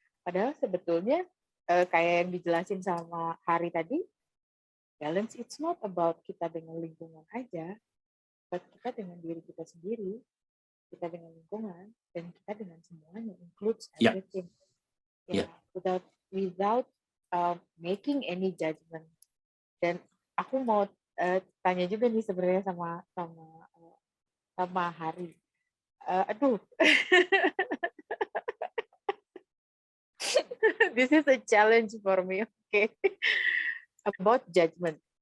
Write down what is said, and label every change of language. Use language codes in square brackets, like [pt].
[id] Padahal sebetulnya kayak yang dijelasin sama Hari tadi, [en] balance it's not about [id] kita dengan lingkungan aja, [en] but [id] kita dengan diri kita sendiri, kita dengan lingkungan, dan kita dengan semuanya, [en] includes everything. Without making any judgment. [id] Dan aku mau tanya juga nih sebenarnya sama Hari. [en] Aduh, this is a challenge for me. Okay, about judgment.